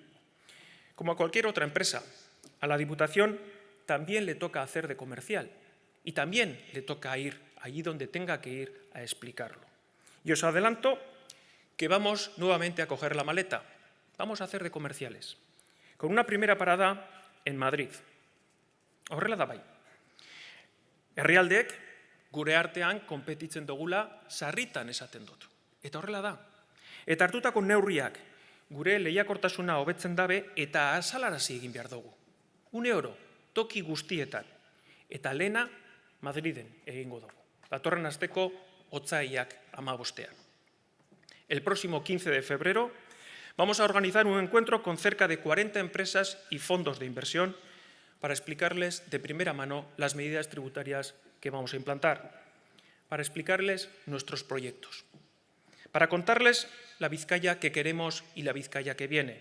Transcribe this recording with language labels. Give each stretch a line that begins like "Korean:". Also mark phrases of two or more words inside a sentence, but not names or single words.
Spanish: Como a cualquier otra empresa, a la Diputación también le toca hacer de comercial y también le toca ir allí donde tenga que ir a explicarlo. Y os adelanto que vamos nuevamente a coger la maleta. Vamos a hacer de comerciales, con una primera parada en Madrid.
Basque: Horrela da bai. Herrialdeek gure artean konpetitzen dugula sarritan esaten dut. Eta horrela da. Eta hartutako neurriak gure lehiakortasuna hobetzen dabe eta azalarazi egin behar dugu. Une oro, toki guztietan. Eta lehena Madriden egingo dugu. Datorren asteko otsaiak 15.
Spanish: El próximo 15 de febrero vamos a organizar un encuentro con cerca de 40 empresas y fondos de inversión para explicarles de primera mano las medidas tributarias que vamos a implantar, para explicarles nuestros proyectos, para contarles la Vizcaya que queremos y la Vizcaya que viene.